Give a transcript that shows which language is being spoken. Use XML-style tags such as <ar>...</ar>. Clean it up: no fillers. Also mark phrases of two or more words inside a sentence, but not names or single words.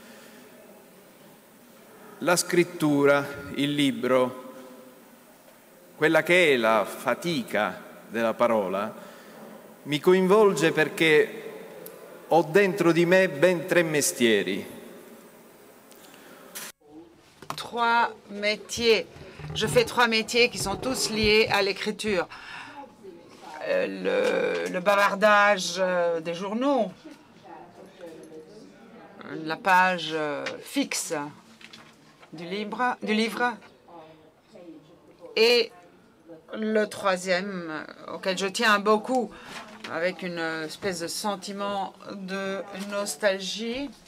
<it>la scrittura, il libro, quella che è la fatica della parola, mi coinvolge perché ho dentro di me ben 3 mestieri.</it> <fr>3 métiers. Je fais 3 métiers qui sont tous liés à l'écriture. Le bavardage des journaux, la page fixe du livre, et le 3e, auquel je tiens beaucoup, avec une espèce de sentiment de nostalgie.</fr>